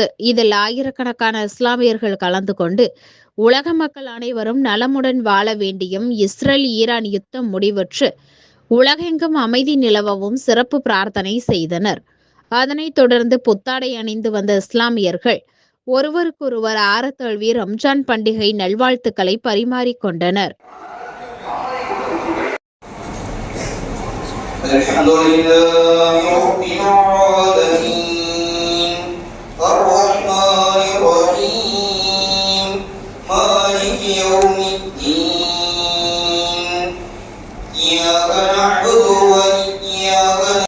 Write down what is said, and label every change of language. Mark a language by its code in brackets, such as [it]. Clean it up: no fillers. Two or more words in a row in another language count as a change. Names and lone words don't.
[ta] இதில் ஆயிரக்கணக்கான இஸ்லாமியர்கள் கலந்து கொண்டு உலக மக்கள் அனைவரும் நலமுடன் வாழ வேண்டியும், இஸ்ரேல் ஈரான் யுத்தம் முடிவுற்று உலகெங்கும் அமைதி நிலவவும் சிறப்பு பிரார்த்தனை செய்தனர். அதனைத் தொடர்ந்து புத்தாடை அணிந்து வந்த இஸ்லாமியர்கள் ஒருவருக்கொருவர் ஆரத்தழுவி ரம்ஜான் பண்டிகை நல்வாழ்த்துக்களை பரிமாறிக்கொண்டனர். [ar] الحمد لله رب العالمين الرحمن الرحيم مالك يوم الدين إياك نعبد وإياك